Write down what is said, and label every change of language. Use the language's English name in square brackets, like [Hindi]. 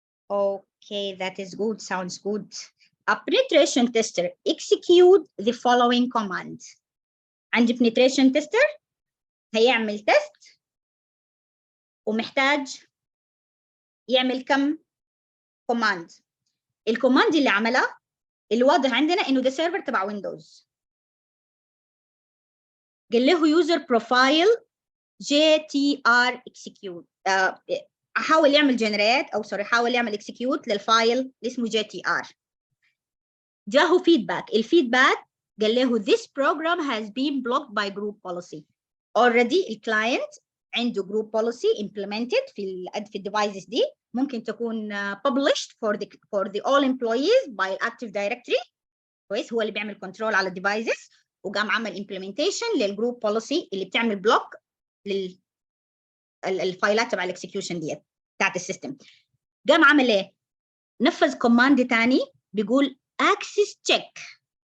[English] Okay, that is good. Sounds good. A penetration tester execute the following command. [Arabic] عندي penetration tester هيعمل test ومحتاج يعمل كم command. الكوماند اللي عملها الواضح عندنا انه ده سيرفر تبع ويندوز. قال له user profile JTR execute. حاول يعمل generate او سوري حاول يعمل execute للفايل اللي اسمه JTR. جاهو فيدباك. الفيدباك قال له [English] this program has been blocked by group policy. [Arabic] already الكلاينت عنده [English] group policy implemented [Arabic] في الديفايسز دي، ممكن تكون [English] published for the all employees by Active Directory. [Arabic] كويس، هو اللي بيعمل كنترول على الديفايسز وقام عمل implementation للجروب policy اللي بتعمل بلوك للفايلات تبع الاكسكيوشن ديت بتاعت السيستم. قام عمل ايه؟ نفذ كوماند ثاني بيقول access check.